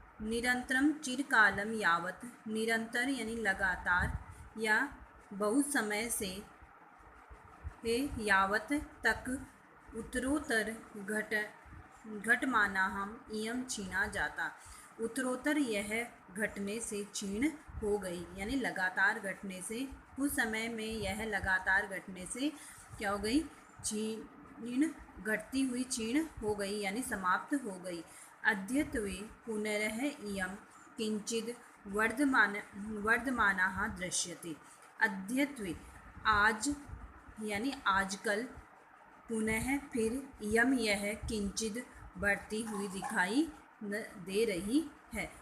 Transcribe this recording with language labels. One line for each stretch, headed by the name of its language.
Hindi: निरंतरम चिरकालम यावत, निरंतर यानी लगातार या बहुत समय से, यावत तक,
Sanskrit: उत्तरोत्तर घटमानाहम इयम छीना जाता,
Hindi: उत्तरोत्तर यह घटने से क्षीण हो गई, यानी लगातार घटने से, उस समय में यह लगातार घटने से क्या हो गई, क्षीण, घटती हुई क्षीण हो गई यानी समाप्त हो गई।
Sanskrit: अद्यत्वे पुनरः इयम किंचिद वर्धमानः दृश्यते।
Hindi: अद्यत्वे आज यानी आजकल, पुनः फिर, इयम यह, किंचिद बढ़ती हुई दिखाई दे रही है।